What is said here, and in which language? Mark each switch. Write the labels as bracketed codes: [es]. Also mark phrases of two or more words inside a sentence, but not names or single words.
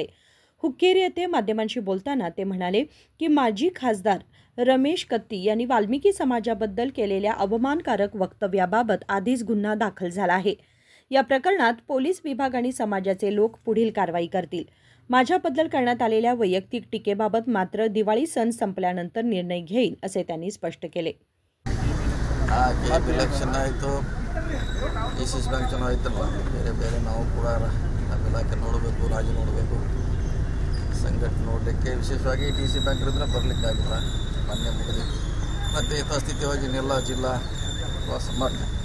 [mr] हुक्केरी येथे माध्यमांशी बोलताना ते म्हणाले की माजी खासदार रमेश कत्ती यांनी वाल्मिकी समाजाबद्दल केलेल्या अवमानकारक वक्तव्याबाबत आधीच गुन्हा दाखल झाला आहे। या प्रकरणात पोलीस विभाग आणि समाजाचे लोक पुढील कारवाई करतील। माझ्याबद्दल करण्यात आलेल्या वैयक्तिक टीकेबाबत मात्र दिवाळी सण संपल्यानंतर निर्णय घेईल असे त्यांनी स्पष्ट केले। [kn] इलेक्शन ಆಯಿತು, ಡಿಸಿಸಿ ಬ್ಯಾಂಕ್ ಚುನಾವಣೆ ಆಯ್ತಲ್ಲ, ಬೇರೆ ಬೇರೆ ನಾವು ಕೂಡ ನಮ್ಮ ಇಲಾಖೆ ನೋಡಬೇಕು, ರಾಜ್ಯ ನೋಡಬೇಕು, ಸಂಘಟನೆ ನೋಡಲಿಕ್ಕೆ ವಿಶೇಷವಾಗಿ ಡಿಸಿ ಬ್ಯಾಂಕ್ ಇದ್ರೆ ಬರಲಿಕ್ಕಾಗಿಲ್ಲ, ಮೊನ್ನೆ ಮುಗಿದು ಮತ್ತು ಯಥಾಸ್ಥಿತಿಯಾಗಿ ಎಲ್ಲ ಜಿಲ್ಲಾ ಪ್ರವಾಸ ಮಾಡಿ